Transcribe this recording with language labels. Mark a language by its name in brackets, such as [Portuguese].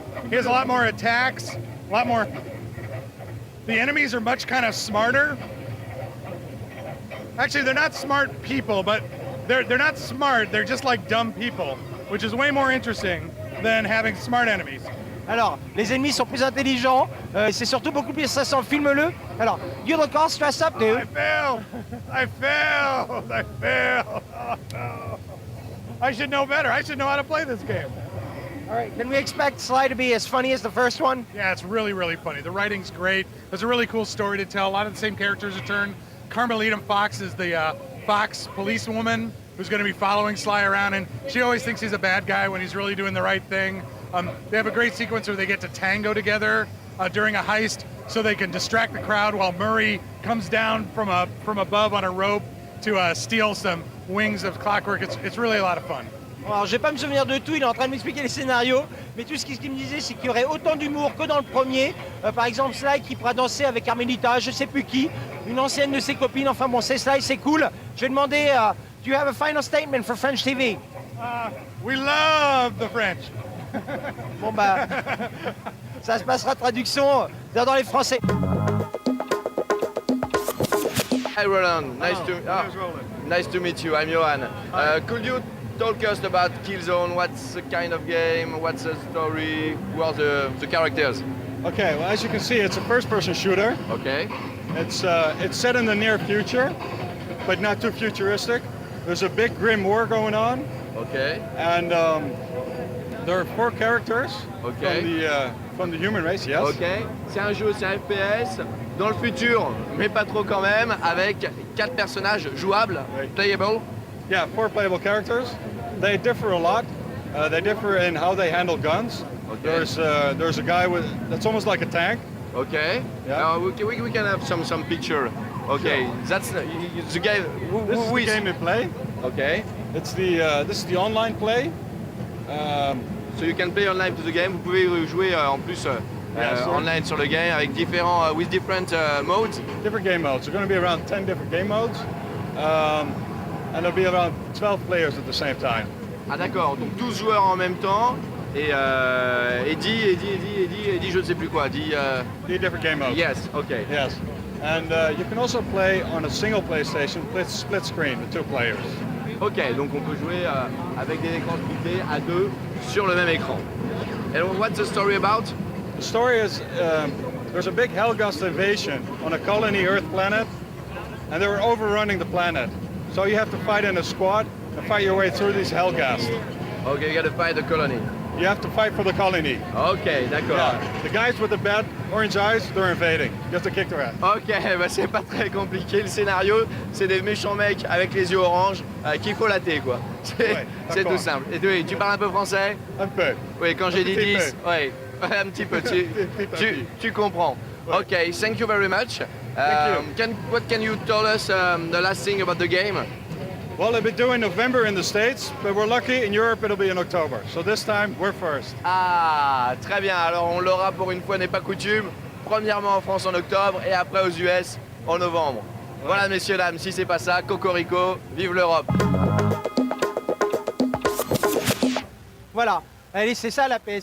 [English] He has a lot more attacks, a lot more. The enemies are much kind of smarter. Actually, they're not smart people, but they're not smart. They're just like dumb people, which is way more interesting than having smart enemies. [French] Alors, les ennemis sont plus intelligents, c'est surtout beaucoup plus stressant, filme-le. [English] Alors, you look all stressed up, dude. I failed! Oh, no. I should know better. I should know how to play this game. All right, can we expect Sly to be as funny as the first one? Yeah, it's really, really funny. The writing's great. There's a really cool story to tell. A lot of the same characters return. Carmelita Fox is the Fox policewoman who's going to be following Sly around, and she always thinks he's a bad guy when he's really doing the right thing. They have a great sequence where they get to tango together during a heist so they can distract the crowd while Murray comes down from above on a rope to steal some wings of Clockwork. It's really a lot of fun. [French] Alors, je vais pas me souvenir de tout, il est en train de m'expliquer les scénarios, mais tout ce qu'il me disait, c'est qu'il y aurait autant d'humour que dans le premier. Par exemple, Sly qui pourra danser avec Carmelita, je sais plus qui, une ancienne de ses copines. Enfin bon, c'est Sly, c'est cool. Je vais demander, [English] do you have a final statement for French TV? We love the French. [French] Bon bah, ça se passera traduction dans les Français. [English] Hi Roland, nice to meet you. I'm Johan. Could you talk us about Killzone? What's the kind of game? What's the story? Who are the characters? Okay, well as you can see, it's a first-person shooter. Okay. It's set in the near future, but not too futuristic. There's a big grim war going on. Okay. And there are 4 characters okay. from the human race, yes. [French] Ok, c'est un jeu, c'est un FPS, dans le futur, mais pas trop quand même, avec 4 personnages jouables, playable. [English] Yeah, 4 playable characters. They differ a lot. They differ in how they handle guns. Okay. There's a guy that's almost like a tank. Okay. Yeah. We can have some picture. Okay. Sure. That's the game. This is the game we play. Okay. It's this is the online play. So you can play online to the game. [French] Vous pouvez jouer en plus online sur le game avec différents [English] with different modes. Different game modes. There's going to be around 10 different game modes, and there'll be around 12 players at the same time. [French] Ah d'accord. Donc 12 joueurs en même temps et 10 je ne sais plus quoi. [English] 10 different game modes. Yes. Okay. Yes. And you can also play on a single PlayStation, split screen with 2 players. [French] Ok, donc on peut jouer avec des écrans splittés à 2 sur le même écran. [English] And what's the story about? The story is there's a big Helghast invasion on a colony Earth planet, and they were overrunning the planet. So you have to fight in a squad and fight your way through these Hellcast. Okay, you gotta fight the colony. You have to fight for the colony. [French] Ok, d'accord. [English] Yeah. The guys with the bad orange eyes, they're invading. You have to kick their ass. [French] Ok, bah c'est pas très compliqué. Le scénario, c'est des méchants mecs avec les yeux orange qu'il faut latter, quoi. C'est tout simple. Et tu parles un peu français? Un peu. Oui, quand j'ai dit 10, oui, un petit peu. Tu comprends. Ouais. [English] Ok, thank you very much. What can you tell us the last thing about the game? Well, they've been doing November in the States, but we're lucky in Europe it'll be in October. So this time, we're first. [French] Ah, très bien. Alors on l'aura pour une fois n'est pas coutume. Premièrement en France en octobre et après aux US en novembre. Ouais. Voilà, messieurs, dames, si c'est pas ça, cocorico, vive l'Europe. Voilà. Allez, c'est ça la PSP.